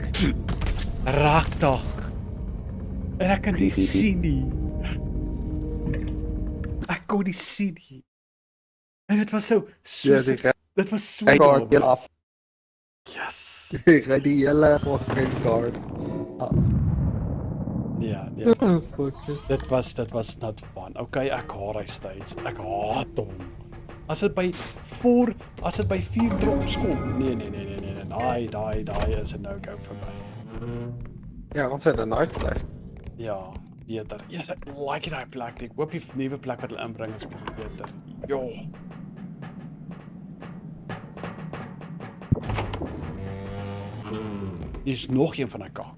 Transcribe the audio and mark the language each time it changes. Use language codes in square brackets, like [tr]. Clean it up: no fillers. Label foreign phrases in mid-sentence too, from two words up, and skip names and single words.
[af] Regtig. En ek kan nie sien nie. Ek kon nie sien nie. En dit was so Ja, dit was so die kaart heel dom. af. Yes. Ek ry die hele fucking kaart. Ja, ja. Fucking. Dit was [en] not fun. [af] Okay, ek haat hy stage. Ek haat hom. As dit by 4 drops kom. Nee. Daai is 'n no-go vir my. Ja, ons het 'n [en] nice place. [af] Ja, beter. Yes, ek like daai plek. Ek hoop die nuwe plek wat hulle inbring is bietjie beter. Ja. Hier is nog een van daai kaak.